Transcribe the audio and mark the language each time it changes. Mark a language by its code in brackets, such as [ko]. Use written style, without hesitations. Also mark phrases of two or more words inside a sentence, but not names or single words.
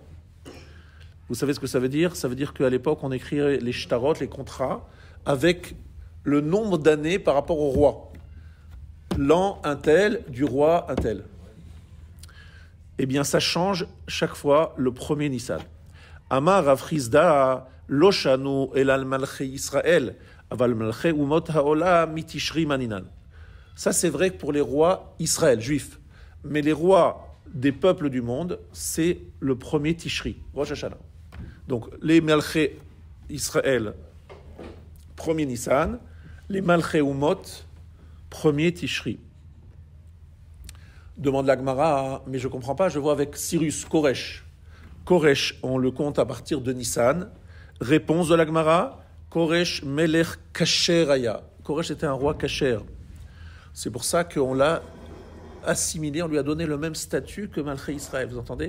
[fr] Vous savez ce que ça veut dire? Ça veut dire qu'à l'époque, on écrivait les shtarot, les contrats, avec le nombre d'années par rapport au roi. L'an un tel, du roi un tel. Eh bien, ça change chaque fois le premier Nissan. [he] אמר רב חסדא לא שנו אלא למלכי ישראל, אבל מלכי אומות העולם מתשרי מנינן. [fr] Ça, c'est vrai pour les rois Israël, juifs. Mais les rois des peuples du monde, c'est le premier Tishri, Rosh Hashanah. Donc, les [he] מלכי ישראל, [fr] premier Nissan, les [he] מלכי אומות, [fr] premier Tishri. Demande la Gemara, mais je ne comprends pas, je vois avec Cyrus, Koresh. Koresh, on le compte à partir de Nissan. Réponse de la Gemara, [he] כורש מלך כשר היה. [fr] Koresh était un roi Kasher. C'est pour ça qu'on l'a assimilé, on lui a donné le même statut que [he] מלכי ישראל, [fr] vous entendez?